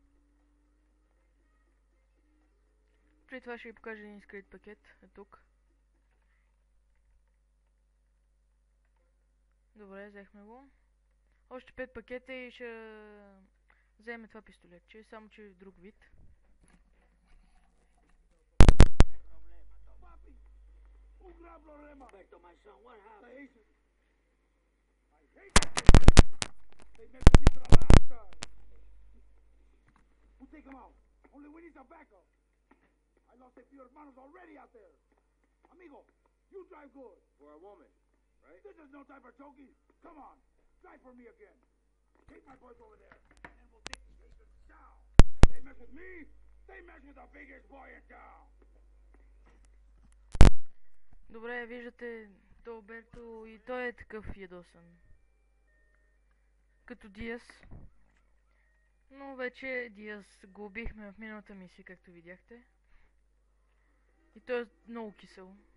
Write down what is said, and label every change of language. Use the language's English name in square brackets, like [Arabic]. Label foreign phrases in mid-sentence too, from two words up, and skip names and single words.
[Bulgarian] При това ще ви покажа един скрит пакет. Е тук. Добре, взехме го. Още 5 пакета и ще вземе това пистолетче, само че в друг вид. [English] Take him out. Only we need some backup. I lost a few hermanos already out there. Amigo, you drive good. For a woman, right? This is no time for choking. Come on, drive for me again. Take my boys over there, and we'll take the station down. They mess with me, they mess with the biggest boy in town. [Bulgarian] Добре, виждате Алберто и той е такъв ядосан. Като Диас. Но вече Диас го убихме в миналата мисия, както видяхте. И той е много кисел.